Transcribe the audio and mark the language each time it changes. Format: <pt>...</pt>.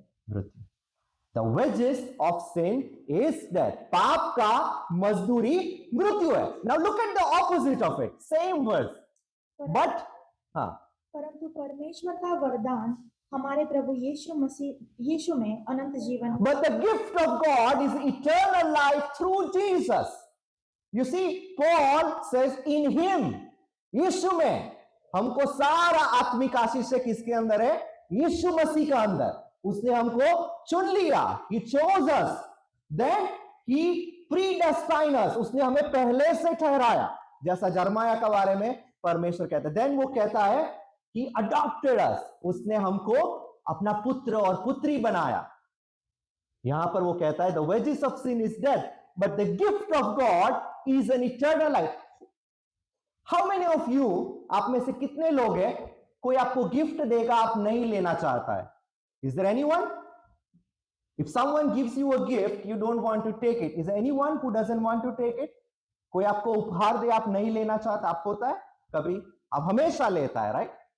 <hi>मृत्यु।</hi> <en>The wages of sin is death.</en> <hi>पाप का मजदूरी मृत्यु है।</hi> <en>Now look at the opposite of it. Same verse. But</en> <hi>परंतु परमेश्वर का वरदान हमारे प्रभु यीशु में अनंत जीवन।</hi> <en>But the gift of God is eternal life through Jesus. You see, Paul says in him,</en> <hi>यीशु में हमको सारा आत्मिक आशीष है। किसके अंदर है? यीशु मसीह का अंदर। उसने हमको चुन लिया। He chose us.</hi> <en>Then he predestined us.</en> <hi>उसने हमें पहले से ठहराया, जैसा जर्माया के बारे में परमेश्वर कहता है।</hi> <en>Then</en> <hi>वो कहता है</hi> <en>He adopted us.</en> <hi>उसने हमको अपना पुत्र और पुत्री बनाया। यहां पर वो कहता है</hi> <en>the wages of sin is death, but the gift of God is an eternal life. How many of you,</en> <hi>आप में से कितने लोग हैं, कोई आपको गिफ्ट देगा, आप नहीं लेना चाहता है?</hi> <en>Is there anyone? If someone gives you a gift, you don't want to take it. Is there anyone who doesn't want to take it?</en> <hi>कोई आपको उपहार दे, आप नहीं लेना चाहता, आपको होता है कभी? आप हमेशा लेता है, right?</hi>